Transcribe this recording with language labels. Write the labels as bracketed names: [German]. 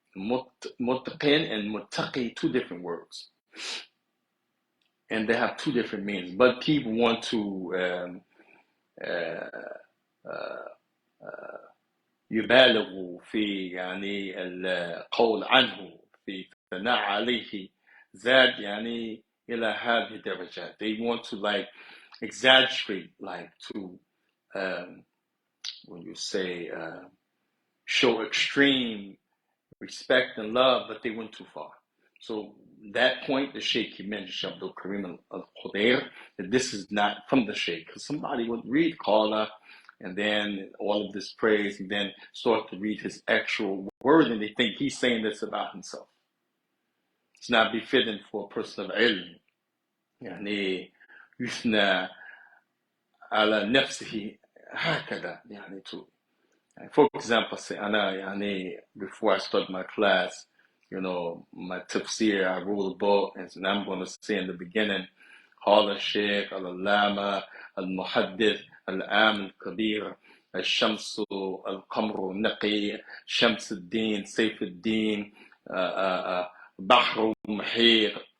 [English] Muttaqin and muttaqi, two different words, and they have two different meanings. But people want to [Arabic] يبالغوا في يعني القول عنه في الثناء عليه زاد يعني إلى هذه الدرجات. [English] They want to like exaggerate, like to when you say show extreme respect and love, but they went too far. So that point, the Sheikh, he mentioned Abdul Karim al-Khudair, that this is not from the Sheikh, because somebody would read Qala and then all of this praise and then start to read his actual word and they think he's saying this about himself. It's not befitting for a person of ilm. [Arabic] يعني يثنى على نفسه هكذا يعني [English] to. For example, say, before I start my class, my Tafsir, I wrote a book, and I'm going to say in the beginning, قال Shaykh al-Allama al-Muhaddith al-Am al-Kabir al-Shams al-Qamr al-Naqi Shams al-Din Saif al-Din Bahr al-Muhir.